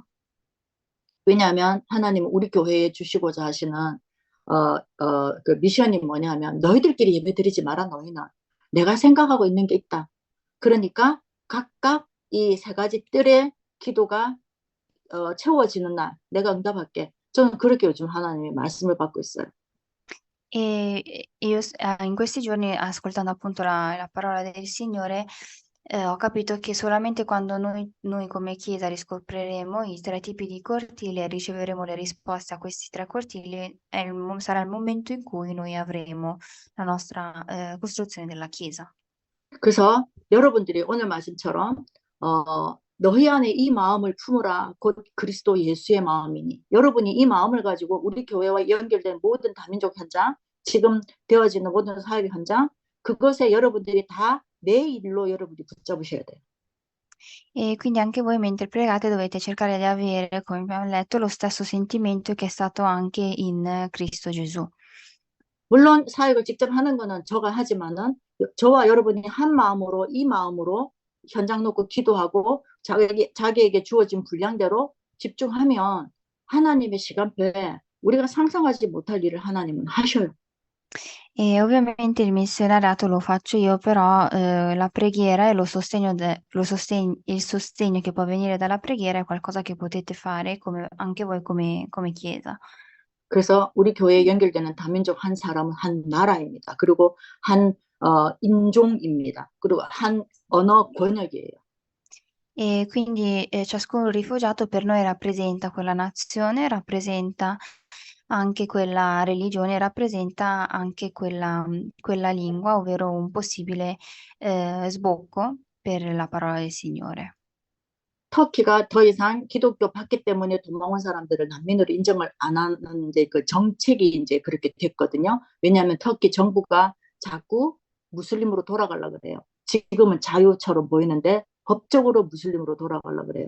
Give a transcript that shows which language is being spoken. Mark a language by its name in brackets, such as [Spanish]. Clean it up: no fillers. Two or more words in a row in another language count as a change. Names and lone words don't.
[Korean] 왜냐하면 하나님은 우리 교회에 주시고자 하시는 그 미션이 뭐냐면 너희들끼리 예배 드리지 마라 너희는 내가 생각하고 있는 게 있다. 그러니까 각각 이 세 가지 뜰의 기도가 채워지는 날 내가 응답할게. 저는 그렇게 요즘 하나님의 말씀을 받고 있어요. [Italian] In questi giorni, ascoltando appunto la parola del Signore, ho capito che solamente quando noi come Chiesa riscopriremo i tre tipi di cortili e riceveremo le risposte a questi tre cortili, sarà il momento in cui noi avremo la nostra costruzione della Chiesa. [Korean] 그래서 여러분들이 오늘 말씀처럼 너희 안에 이 마음을 품으라 곧 그리스도 예수의 마음이니 여러분이 이 마음을 가지고 우리 교회와 연결된 모든 다민족 현장 지금 되어지는 모든 사회 현장 그것에 여러분들이 다 내 일로 여러분이 붙잡으셔야 돼요. [Italian] E quindi anche voi mentre pregate dovete cercare di avere, come abbiamo letto, lo stesso sentimento che è stato anche in Cristo Gesù. [Korean] 물론 사역을 직접 하는 거는 저가 하지만은 저와 여러분이 한 마음으로 이 마음으로 현장 놓고 기도하고 자기에게 주어진 분량대로 집중하면 하나님의 시간표에 우리가 상상하지 못할 일을 하나님은 하셔요. [Italian] E ovviamente il missionariato lo faccio io, però la preghiera e il sostegno che può venire dalla preghiera è qualcosa che potete fare anche voi come Chiesa. [Korean] 그래서 우리 교회에 연결되는 다민족 한 사람은 한 나라입니다. 그리고 한 인종입니다. 그리고 한 언어 권역이에요. [Italian] E quindi ciascun rifugiato per noi rappresenta quella nazione, rappresenta anche quella religione, rappresenta anche quella lingua, ovvero un possibile sbocco per la parola del Signore. [Korean] 터키가 더 이상 기독교 받기 때문에 도망온 사람들을 난민으로 인정을 안 하는 이제 그 정책이 이제 그렇게 됐거든요. 왜냐하면 터키 정부가 자꾸 무슬림으로 돌아가려고 그래요. 지금은 자유처럼 보이는데 법적으로 무슬림으로 돌아가려고 그래요.